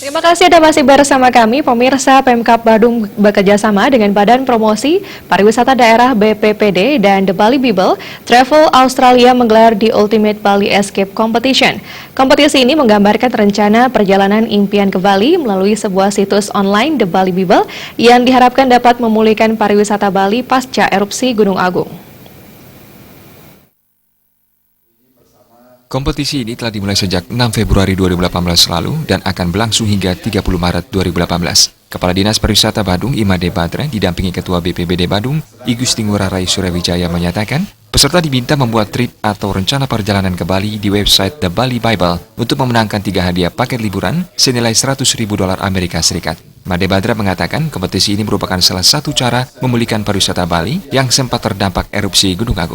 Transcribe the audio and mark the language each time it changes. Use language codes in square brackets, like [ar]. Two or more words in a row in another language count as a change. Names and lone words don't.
[id] kasih Anda masih bersama kami, pemirsa. Pemkab Badung bekerja sama dengan Badan Promosi Pariwisata Daerah BPPD dan The Bali Bible Travel Australia menggelar The Ultimate Bali Escape Competition. Kompetisi ini menggambarkan rencana perjalanan impian ke Bali melalui sebuah situs online The Bali Bible yang diharapkan dapat memulihkan pariwisata Bali pasca erupsi Gunung Agung. Kompetisi ini telah dimulai sejak 6 Februari 2018 lalu dan akan berlangsung hingga 30 Maret 2018. Kepala Dinas Pariwisata Badung, Imade Badra, didampingi Ketua BPBD Badung, I Gusti Ngurah Rai Suryawijaya menyatakan, peserta diminta membuat trip atau rencana perjalanan ke Bali di website The Bali Bible untuk memenangkan 3 hadiah paket liburan senilai $100.000 Amerika Serikat. Made Badra mengatakan kompetisi ini merupakan salah satu cara memulihkan pariwisata Bali yang sempat terdampak erupsi Gunung Agung.